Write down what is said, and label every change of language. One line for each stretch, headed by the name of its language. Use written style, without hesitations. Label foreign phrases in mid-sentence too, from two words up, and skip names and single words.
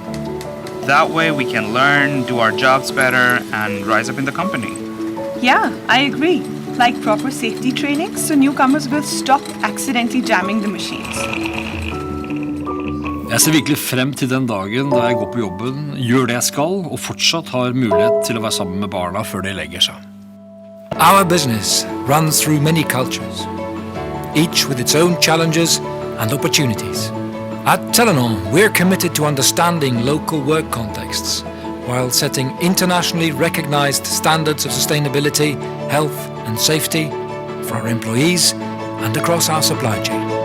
English: That way we can learn, do our jobs better, and rise up in the company. Yeah, I agree. Like proper safety training so newcomers will stop accidentally jamming the machines.
Norwegian: Jeg ser virkelig frem til den dagen da jeg går på jobben, gjør det jeg skal, og fortsatt har mulighet til å være sammen med barna før de legger seg.
English: Our business runs through many cultures, each with its own challenges and opportunities. At Telenor, we're committed to understanding local work contexts while setting internationally recognized standards of sustainability, health and safety for our employees and across our supply chain.